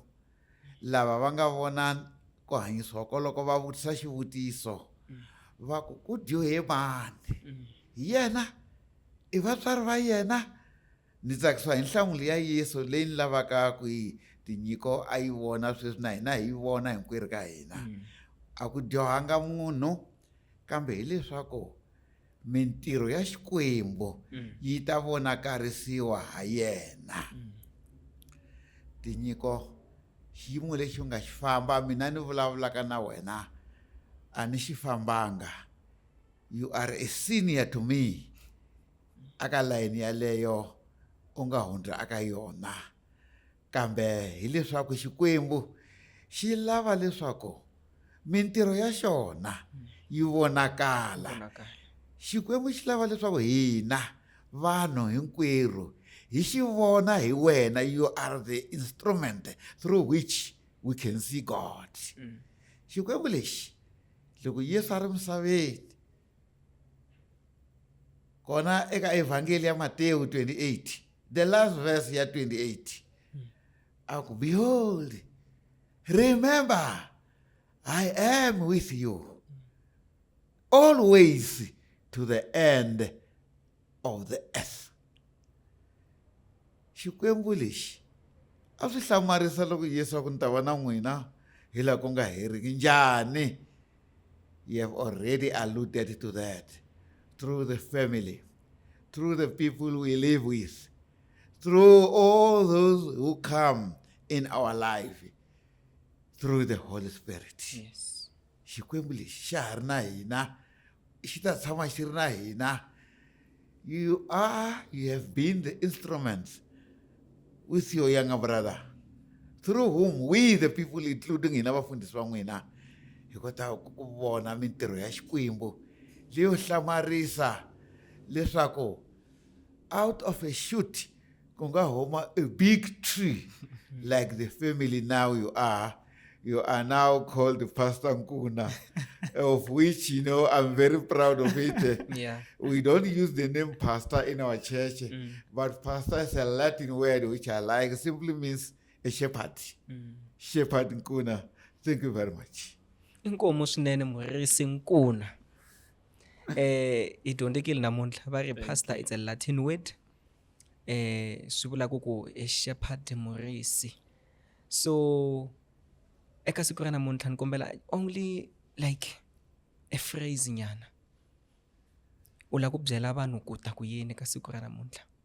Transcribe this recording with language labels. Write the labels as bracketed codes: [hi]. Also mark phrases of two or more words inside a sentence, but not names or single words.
[ts] lava va nga vona ku hanyisiwa koloko va vutisa xivutiso va ku dyohe mani yena i vatswari va yena ni tsakisiwa hi nhlamulo ya Yesu leyi ni lavaka ku yi tinyiko a yi vona sweswi na hina hi vona hinkwerhu ka hina a ku dyohanga munhu kambe hileswaku mintirho ya Xikwembu yi ta vonakarisiwa ha yena tinyiko xiyimo lexi nga xi famba mina ni vulavulaka na wena a ni xi fambanga [en] you are a senior to me [ts] aka layini yaleyo u nga hundza aka yona kambe hileswaku Xikwembu xi lava leswaku mintirho ya xona yi vonakala Xikwembu xi lava leswaku hina vanhu hinkwerhu hi xi vona hi wena [en] you are the instrument through which we can see God [ts] Xikwembu lexi loko Yesu a ri misaveni kona eka evhangeli ya Matewu 28 [en] the last verse [ts] ya 28 aku [en] behold remember I am with you always to the end of the earth [ts] Xikwembu lexi a swi hlamarisa loko Yesu a ku ni ta va na n'wina hi laha ku nga heriki njhani [en] you have already alluded to that through the family through the people we live with through all those who come in our life through the Holy Spirit yes [ts] Xikwembu lexi xa ha ri na hina xi ta tshama xi ri na hina [en] you have been the instruments with your younger brother through whom we the people including [ts] hina vafundhisi va n'wina hi kota ku vona mintirho ya Xikwembu leyo hlamarisa leswaku [en] out of a shoot [ts] ku nga huma [en] a big tree like the family now you are now called Pastor Nkuna of which I'm very proud of it yeah we don't use the name pastor in our church but pastor is a Latin word which I like simply means a shepherd shepherd Nkuna thank you very much [ts] inkomo swinene murisi Nkuna i dyondzekile namuntlha va ri pastor [en] it's a Latin word [ts] swi vula ku [en] a shepherd [ts] murisi so eka siku ra namuntlha ni kombela [en] only like a phrase [ts] nyana u la ku byela vanhu ku ta ku yini ka siku ra namuntlha